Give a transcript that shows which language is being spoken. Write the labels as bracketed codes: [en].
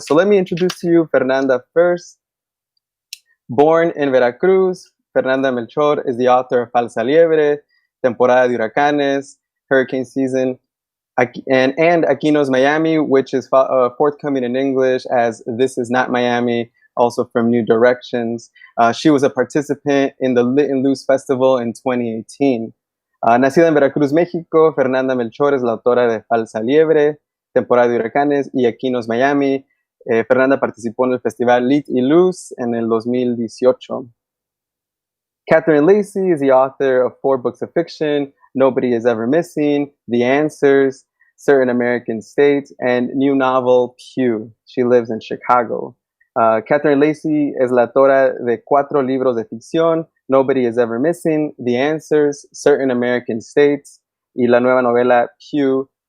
[en] So let me introduce to you Fernanda first. Born in Veracruz, Fernanda Melchor is the author of Falsa Liebre, Temporada de Huracanes, Hurricane Season, and Aquí no es Miami, which is forthcoming in English as This Is Not Miami, also from New Directions. She was a participant in the Lit Luz Festival in 2018. [es] Nacida en Veracruz, México, Fernanda Melchor es la autora de Falsa Liebre, Temporada de Huracanes y Aquí no es Miami. Fernanda participó en el festival Lit Luz en el 2018. [en] Catherine Lacey is the author of 4 books of fiction, Nobody Is Ever Missing, The Answers, Certain American States, and new novel Pew. She lives in Chicago. [es] Catherine Lacey es la autora de 4 libros de ficción, Nobody Is Ever Missing, The Answers, Certain American States, y la nueva novela Pew.